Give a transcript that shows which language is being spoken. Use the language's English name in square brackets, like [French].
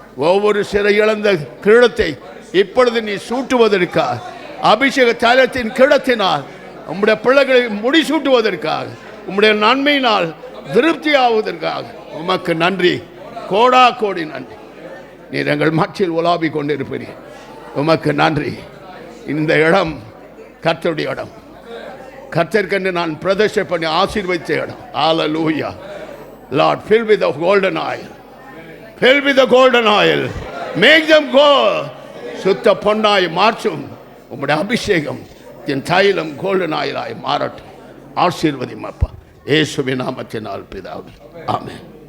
[Tamil] ஒவ்வொரு சிறை இழந்த கிரீடத்தை இப்பொழுது நீ சூட்டுவதற்காக, அபிஷேக தைலத்தின் கிரீடத்தினால் உம்முடைய பிள்ளைகளை முடிசூட்டுவதற்காக, உம்முடைய நன்மையினால் திருப்தி ஆவதற்காக உமக்கு நன்றி, கோடா கோடி நன்றி. நீர் எங்கள் மத்தியில் உலாவி கொண்டிருப்பீர். உமக்கு நன்றி. இந்த இடம் கர்த்தருடைய இடம், கர்த்தருக்கென்று நான் பிரதிஷ்டை பண்ணி ஆசீர்வதித்த இடம். [English] Hallelujah. Lord, fill with the golden oil. Fill with the golden oil. Make them go. [Tamil] சுத்த பொன்னாய் மாற்றும் உம்முடைய அபிஷேகம் என் தைலம் கோல்டன் ஆயிலாய் மாறட்டும். ஆசீர்வதியும் அப்பா, இயேசுவின் நாமத்தினால் பிதாவே, ஆமென்.